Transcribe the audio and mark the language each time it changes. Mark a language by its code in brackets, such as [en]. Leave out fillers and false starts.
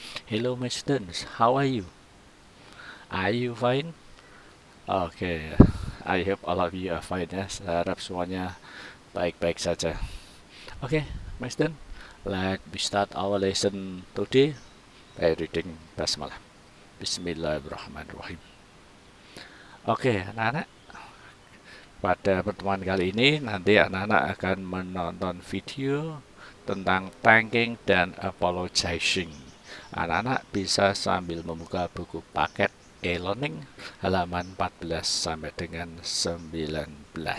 [en] Hello my students, how are you? Are you fine? Okay, I hope all of you are fine ya. [id] Saya harap semuanya baik-baik saja. [en] Okay, my student, let me start our lesson today by reading Basmalah. [ar] Bismillahirrahmanirrahim. [id] Oke, anak-anak, pada pertemuan kali ini nanti anak-anak akan menonton video tentang thanking dan apologizing. Anak-anak bisa sambil membuka buku paket e-learning halaman 14 sampai dengan 19.